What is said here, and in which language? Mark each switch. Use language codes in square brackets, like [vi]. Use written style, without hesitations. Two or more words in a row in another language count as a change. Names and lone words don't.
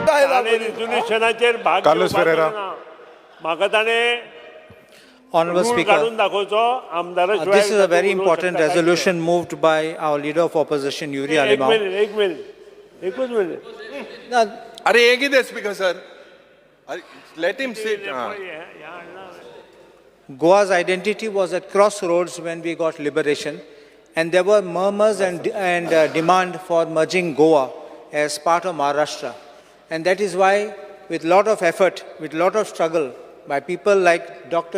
[kok] रिजोल्युशनाचेर भाग Carlos Ferreira. म्हाका ताणें [en] Honorable [kok] रूल [en] Speaker, [kok] काडून दाखोवचो आमदाराशिवाय [en] this is a very [kok] उलोवंक [en] important [kok] शकता काय [en] resolution moved by our leader of opposition, Yuri [kok] कितें? एक [en] Alimao. [kok] मिनिट एकूच मिनिट [en] Now, [kok] अरे एक ही दे [en] Speaker sir. Let him sit. Goa's identity was at crossroads when we got liberation, and there were murmurs and demand for merging Goa as part of Maharashtra. And that is why, with lot of effort, with lot of struggle, by people like Dr.